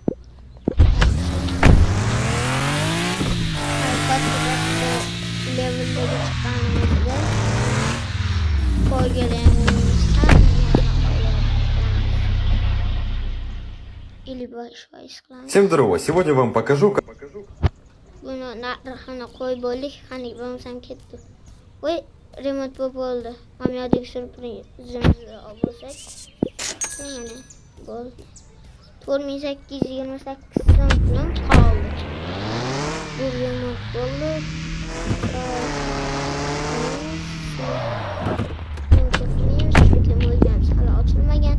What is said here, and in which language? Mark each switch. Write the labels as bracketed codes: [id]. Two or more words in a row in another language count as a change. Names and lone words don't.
[uz] Level'dagi chiqqanimizda qo'yganimiz ham 55% qilamiz. [ru] Всем здорово! Сегодня вам покажу, как... [uz] Buni narxini qo'yib bo'ldik, qani bo'lsam ketdi. Voy, remote bo'ldi. Mamyodagi surprizimizni olsak. Mana bo'ldi. 4828 so'm pulim qoldi. Bu remote bo'ldi. Ochilmagan.